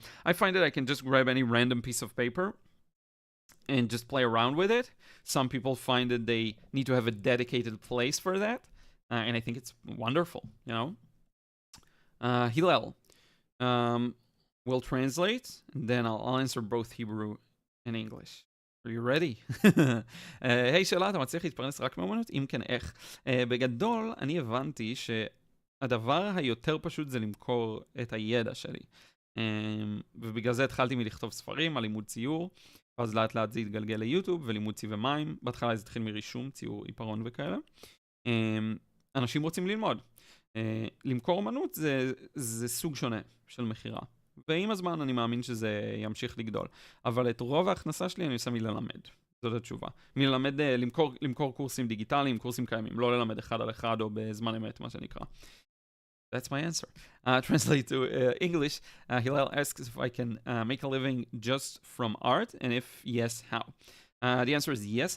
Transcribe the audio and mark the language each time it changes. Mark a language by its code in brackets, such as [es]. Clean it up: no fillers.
[en] I find that I can just grab any random piece of paper and just play around with it. Some people find that they need to have a dedicated place for that, and I think it's wonderful, you know? Hillel will translate, and then I'll answer both Hebrew and English. Are you ready? [he] היי, שאלה, אתה מצליח להתפרנס רק מאמנות? אם כן, איך? בגדול, אני הבנתי שהדבר היותר פשוט זה למכור את הידע שלי. ובגלל זה התחלתי מלכתוב ספרים על לימוד ציור, ואז לאט לאט זה התגלגל ליוטיוב ולימוד צבעי מים. בהתחלה זה התחיל מרישום, ציור, עיפרון וכאלה. אנשים רוצים ללמוד. למכור אמנות זה סוג שונה של מחירה. ועם הזמן אני מאמין שזה ימשיך לגדול. אבל את רוב ההכנסה שלי אני עושה מללמד. זאת התשובה. מללמד, למכור קורסים דיגיטליים, קורסים קיימים. לא ללמד אחד על אחד או בזמן אמת, מה שנקרא. [en] That's my answer. Translate to English. Hillel asks if I can make a living just from art, and if yes, how? The answer is yes.